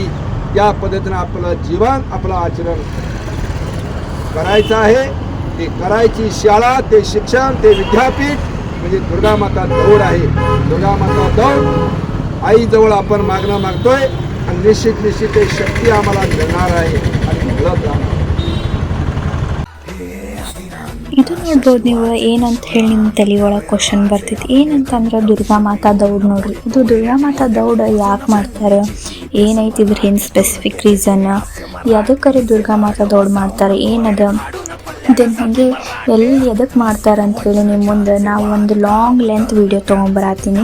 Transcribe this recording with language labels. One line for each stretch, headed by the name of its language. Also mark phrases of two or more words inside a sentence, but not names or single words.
Marathi: या पद्धतीने आपलं जीवन आपलं आचरण करायचं आहे. ते करायची शाळा, ते शिक्षण, ते विद्यापीठ म्हणजे दुर्गा माता दौड आहे. दुर्गा माता दौड आईजवळ आपण मागणं मागतोय आणि निश्चित एक शक्ती आम्हाला मिळणार आहे आणि मिळत राहणार.
Kannada: ಇದು ನೋಡ್ಬೋದು ನೀವು ಏನಂತ ಹೇಳಿ ನಿಮ್ಮ ತಲೆ ಒಳಗೆ ಕ್ವಶನ್ ಬರ್ತೈತಿ. ಏನಂತಂದ್ರೆ ದುರ್ಗಾ ಮಾತಾ ದೌಡ್ ನೋಡ್ರಿ. ಇದು ದುರ್ಗಾ ಮಾತಾ ದೌಡ್ ಯಾಕೆ ಮಾಡ್ತಾರೆ, ಏನೈತಿ ಇದ್ರ ಏನು
English: specific reason,
Kannada: ಎದಕ್ಕರೆ ದುರ್ಗಾ ಮಾತಾ ದೌಡ್ ಮಾಡ್ತಾರೆ, ಏನದ ದೆನ್ ಹಾಗೆ ಎದಕ್ಕೆ ಮಾಡ್ತಾರೆ ಅಂಥೇಳಿ ನಿಮ್ಮ ಮುಂದೆ ನಾವು ಒಂದು
English: long length video
Kannada: ತೊಗೊಂಬರತ್ತೀನಿ.